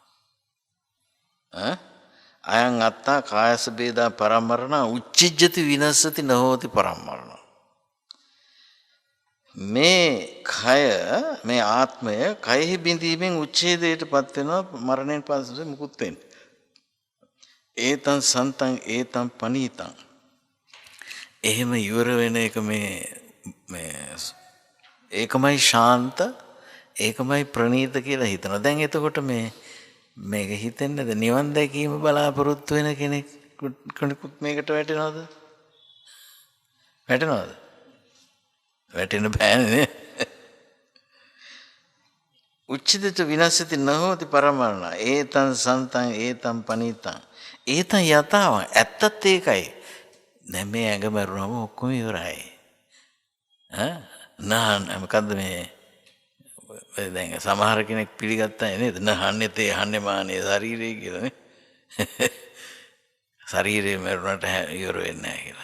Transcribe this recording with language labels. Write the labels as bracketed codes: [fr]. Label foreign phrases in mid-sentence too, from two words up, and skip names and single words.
[pi] අයං අත්තා කායස බේදා පරමරණ උච්චිජ්ජති විනස්සති නහෝති පරමරණ. [si] මේ කය මේ ආත්මය කයෙහි බිඳීමෙන් උච්ඡේදයට පත් වෙනවා මරණයෙන් පස්සේ මුකුත් වෙන්නේ. [pi] ඒතං සන්තං ඒතං පනීතං. [si] එහෙම ඉවර වෙන එක මේ ඒකමයි ශාන්ත ඒකමයි ප්‍රණීත කියලා හිතනවා. දැන් එතකොට මේක හිතෙන්නද නිවන් දැකීම බලාපොරොත්තු වෙන කෙනෙකුත් මේකට වැටෙනවද? වැටෙනවද? වැටෙන්න බෑනේ. [pi] උච්චිතච විනස්සති නහෝති පරමරණ. ඒතං සන්තං ඒතං පනීතං. ඒතං [si] යතාව ඇත්තත් ඒකයි. දැන් මේ ඇඟ මරුණම ඔක්කොම ඉවරයි. මොකද්ද මේ දැන් සමහර කෙනෙක් පිළිගත්තා නේද? [pi] නහන්නේ තේ හන්නේ මානේ [si] ශරීරය කියලා නේ. ශරීරය මරුණට ඉවර වෙන්නේ නැහැ කියලා.